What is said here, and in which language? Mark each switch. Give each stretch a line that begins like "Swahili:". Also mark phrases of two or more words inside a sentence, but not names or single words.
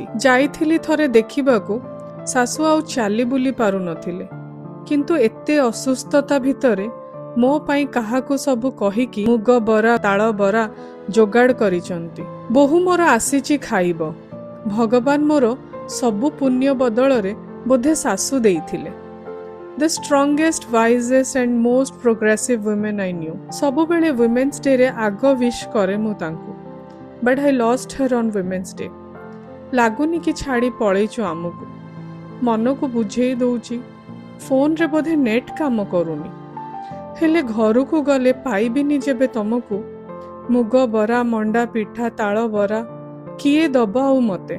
Odia: ଯାଇଥିଲି ଥରେ ଦେଖିବାକୁ, ଶାଶୁ ଆଉ ଚାଲି ବୁଲି ପାରୁନଥିଲେ, କିନ୍ତୁ ଏତେ ଅସୁସ୍ଥତା ଭିତରେ ମୋ ପାଇଁ କାହାକୁ ସବୁ କହିକି ମୁଗ ବରା ତାଳ ବରା ଯୋଗାଡ଼ କରିଛନ୍ତି। ବୋହୂ ମୋର ଆସିଛି ଖାଇବ। ଭଗବାନ ମୋର ସବୁ ପୁଣ୍ୟ ବଦଳରେ ବୋଧେ ଶାଶୁ ଦେଇଥିଲେ।
English: The strongest, wisest and most progressive women I knew.
Odia: ସବୁବେଳେ Women's Day ରେ ଆଗ ୱିଶ୍ କରେ ମୁଁ ତାଙ୍କୁ।
English: But I lost her on Women's Day.
Odia: ଲାଗୁନି କି ଛାଡ଼ି ପଳେଇଛୁ ଆମକୁ। ମନକୁ ବୁଝେଇ ଦଉଛି, ଫୋନରେ ବୋଧେ ନେଟ୍ କାମ କରୁନି। ହେଲେ ଘରକୁ ଗଲେ ପାଇବିନି ଯେବେ ତମକୁ, ମୁଗ ବରା ମଣ୍ଡା ପିଠା ତାଳ ବରା କିଏ ଦବ ଆଉ ମତେ।